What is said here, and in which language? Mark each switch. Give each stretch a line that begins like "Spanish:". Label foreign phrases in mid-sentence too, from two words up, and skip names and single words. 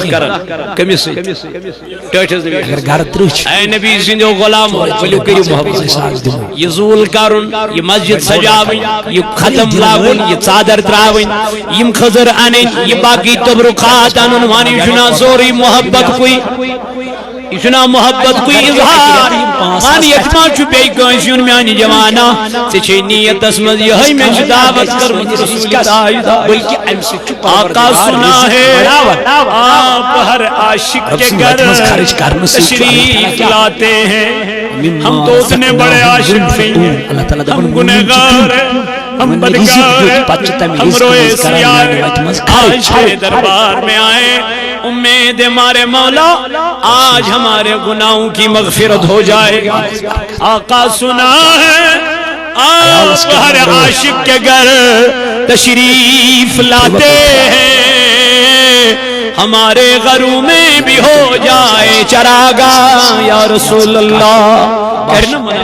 Kashmiri: کٔمِس سۭتۍ ٹٲٹھِس اگر گھرٕ 30 چھِ اے نبی سٕنٛدیو غلامو ؤلِو کٔرِو محبت یہ زوٗل کرُن یہ مسجد سجاوٕنۍ یہ ختم لاگُن یہ ژادر ترٛاوٕنۍ یم خٔزٕر انٕنۍ یہ باقی تبرُکات انُن ون یہِ چھُنا سورُے محبت کُے یہ چھُنا محبت کُے اظہار ون یتھ ما چھُ بیٚیہِ کٲنٛسہِ یُن میانہِ جوانا ژےٚ چھے نیتس منٛز یِہے مےٚ چھِ دعوت کٔرمٕژ بلکہ امہ سۭتۍ چھُ
Urdu: آقا سنا ہے آپ ہر عاشق کے گھر تشریف لاتے ہیں ہم تو اتنے بڑے عاشق نہیں ہیں ہم گنہگار ہیں ہم بدکار ہیں ہم روئے سیاہ ہیں آج تیرے دربار میں آئے امید ہمارے مولا آج ہمارے گناہوں کی مغفرت ہو جائے آقا سنا ہے آپ ہر عاشق کے گھر تشریف لاتے ہیں ہمارے گھروں میں بھی ہو جائے چراغاں
Arabic: یا رسول اللہ
Urdu: کرنا